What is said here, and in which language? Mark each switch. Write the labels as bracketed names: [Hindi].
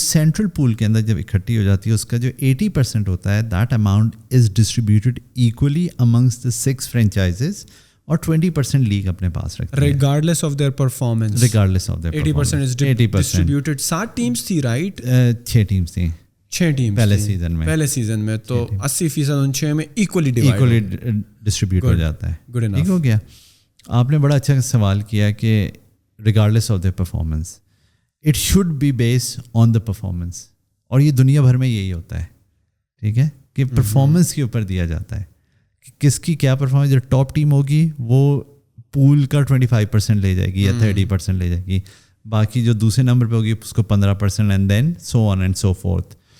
[Urdu] Central پول کے اندر جب اکٹھی ہو جاتی ہے, اس کا جو 80% ہوتا ہے, [English] that amount is distributed equally amongst the 6 franchises, [Urdu] اور 20% لیگ اپنے پاس رکھتی ہے [English] Regardless of their performance. 80% is distributed. 7 teams تھی right? [Urdu] 6 ٹیمز تھیں. 6 ٹیم پہلے سیزن میں, تو 80% ان 6 میں ایکولی ڈسٹریبیوٹ ہو جاتا ہے. [English] Good enough. [Urdu] ٹھیک ہو گیا. آپ نے بڑا اچھا سوال کیا کہ [English] Regardless of the performance, it should be base on the performance. [Urdu] اور یہ دنیا بھر میں یہی ہوتا ہے. ٹھیک ہے, کہ پرفارمنس کے اوپر دیا جاتا ہے کہ کس کی کیا پرفارمنس. جو ٹاپ ٹیم ہوگی وہ پول کا 25% لے جائے گی یا 30% لے جائے گی, باقی جو دوسرے نمبر پہ ہوگی اس کو 15%, [English] And then so on and so forth.